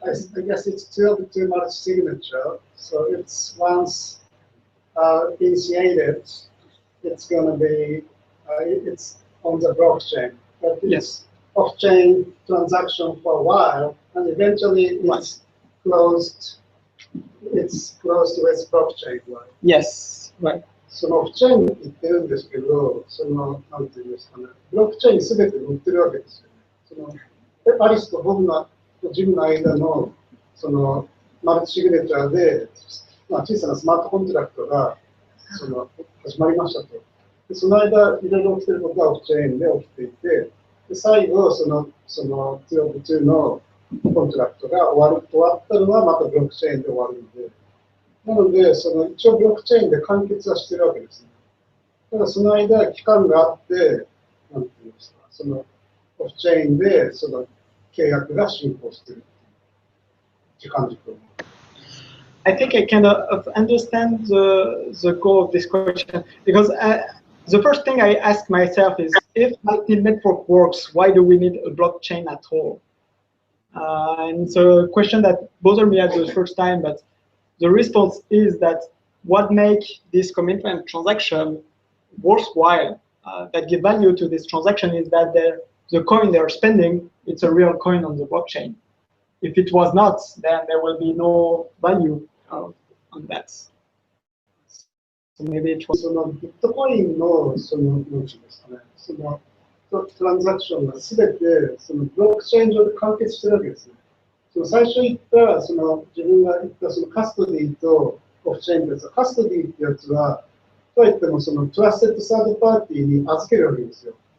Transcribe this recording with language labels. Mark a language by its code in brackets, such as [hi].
[en] I guess it's still too much signature. So it's once initiated, it's going to be it's on the blockchain. But it's off-chain transaction for a while, and eventually it's closed. It's closed to its blockchain, right? Yes, right. [ja] そのオフチェーンって言ってるんですけど、なんていうんですかね、ブロックチェーンにすべて載ってるわけですよね。アリスと僕のジムの間のマルチシグネチャーで、小さなスマートコントラクトが始まりましたと。でその間、いろいろ起きてることがオフチェーンで起きていて、で最後、2of2のコントラクトが終わったのはまたブロックチェーンで終わるので、なので、一応ブロックチェーンで完結はしてるわけですね。ただその間、期間があって、なんていうんですか、オフチェーンで契約が進行している時間軸を。 [en] I think I kind of understand the goal of this question, because the first thing I ask myself is, if multi-network works, why do we need a blockchain at all? And it's a question that bothered me at the first time, but the response is that what makes this commitment transaction worthwhile, that give value to this transaction, is that the coin they're spending, it's a real coin on the blockchain. If it was not, then there will be no value on that. So maybe it was [ja] ビットコインのなんていうんですかね、トランザクションがすべてブロックチェーン上で完結してるわけですね。最初言った自分が言ったカストディとオフチェーンってやつは、カストディってやつはとはいってもトラステッドサードパーティーに預けるわけですよ。